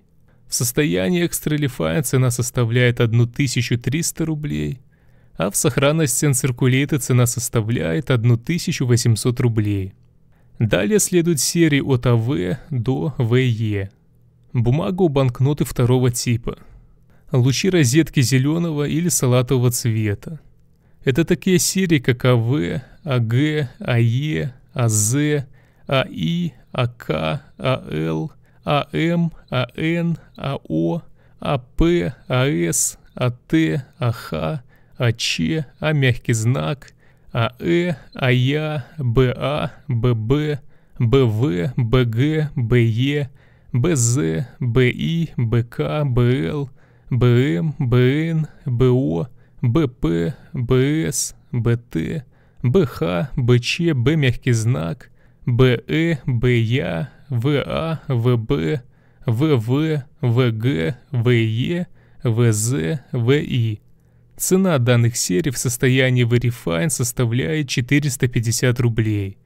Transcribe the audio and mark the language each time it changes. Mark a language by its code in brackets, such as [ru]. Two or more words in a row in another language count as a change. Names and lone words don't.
[ru] В состоянии [en] Extra Refine [ru] цена составляет 1300 рублей, а в сохранности Uncirculated цена составляет 1800 рублей. Далее следует серии от АВ до ВЕ. Бумага у банкноты второго типа. Лучи розетки зеленого или салатового цвета. Это такие серии, как АВ, АГ, АЕ, АЗ, АИ, АК, АЛ, АМ, АН, АО, АП, АС, АТ, АХ, АЧ, А мягкий знак, АЭ, АЯ, БА, ББ, БВ, БГ, БЕ, БЗ, БИ, БК, БЛ, БМ, БН, БО, БП, БС, БТ, БХ, БЧ, Б мягкий знак, БЭ, БЯ, ВА, ВБ, ВВ, ВГ, ВЕ, ВЗ, ВИ. Цена данных серий в состоянии Verifine составляет 450 рублей.